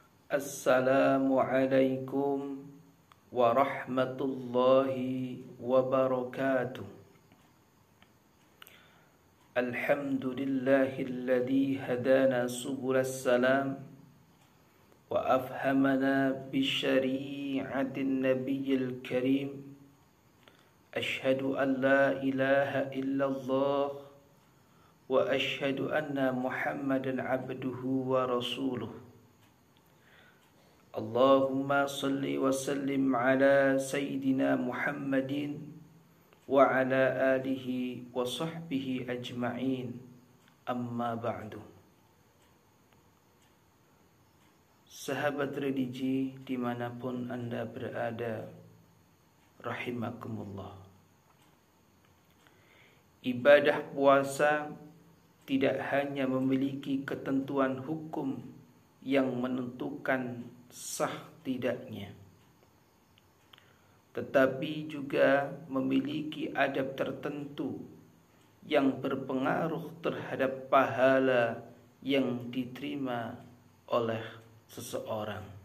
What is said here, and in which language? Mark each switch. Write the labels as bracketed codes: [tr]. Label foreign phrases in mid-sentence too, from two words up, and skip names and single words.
[ar] السلام عليكم ورحمة الله وبركاته. الحمد لله الذي هدانا سبل السلام وأفهمنا بشريعة النبي الكريم. أشهد أن لا إله إلا الله وأشهد أن محمدا عبده ورسوله. اللهم صل وسلم على سيدنا محمد وعلى آله وصحبه أجمعين. أما بعد. [id] Sahabat religi dimanapun Anda berada, rahimakumullah. Ibadah puasa tidak hanya memiliki ketentuan hukum yang menentukan sah tidaknya, tetapi juga memiliki adab tertentu yang berpengaruh terhadap pahala yang diterima oleh seseorang.